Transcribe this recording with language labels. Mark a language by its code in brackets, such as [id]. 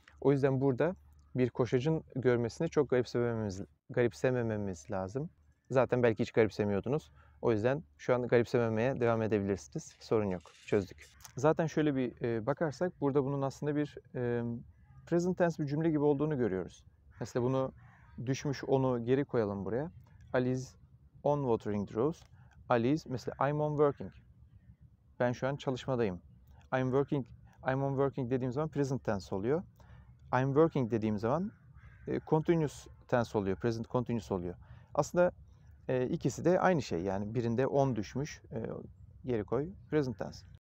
[tr] O yüzden burada bir koşacın görmesini çok garipsemememiz lazım. Zaten belki hiç garipsemiyordunuz. O yüzden şu an garipsememeye devam edebilirsiniz. Sorun yok. Çözdük. Zaten şöyle bir bakarsak burada bunun aslında bir present tense bir cümle gibi olduğunu görüyoruz. Mesela bunu düşmüş onu geri koyalım buraya. [en] Ali is on watering the rose. Ali is [tr] mesela [en] I'm on working. [tr] Ben şu an çalışmadayım. [en] I'm on working [tr] dediğim zaman present tense oluyor. [en] I'm working [tr] dediğim zaman continuous tense oluyor. Present continuous oluyor. Aslında ikisi de aynı şey. Yani birinde on düşmüş. Geri koy. Present tense.